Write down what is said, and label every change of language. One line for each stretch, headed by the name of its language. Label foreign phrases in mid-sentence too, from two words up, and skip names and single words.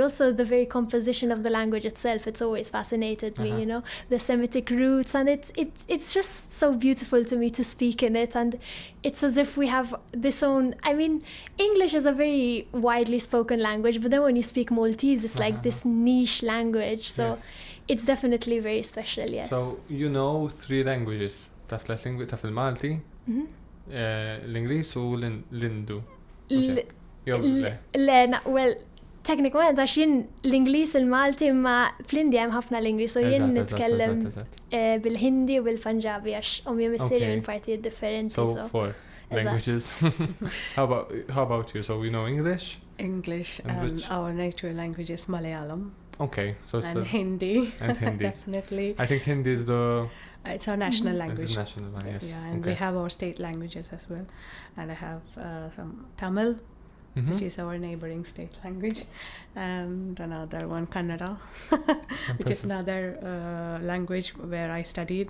English: Also, the very composition of the language itself, it's always fascinated me, the Semitic roots, and it's just so beautiful to me to speak in it. And it's as if we have this own, I mean, English is a very widely spoken language, but then when you speak Maltese, it's like this niche language. So it's definitely very special, yes. So you know 3 languages,
Maltese: taf il-Malti, l-Inglis u l-Indu.
English: Well, technically,
Maltese: għax jien l-Inglis, il-Malti, ma fl-Indija hemm ħafna l-Inglis, so jien nitkellem bil-Hindi u bil-Punjabi għax ommi missieri minn partijiet differenti.
English: So 4 languages. How about you? So we know English? English, and our native language is Malayalam. Okay, so it's Hindi. And Hindi. Definitely. I think Hindi is it's our national language. It's the national one, yes. Yeah, and we have our state languages as well. And I have some Tamil, which is our neighboring state language, and another one, Kannada, which is another language where I studied.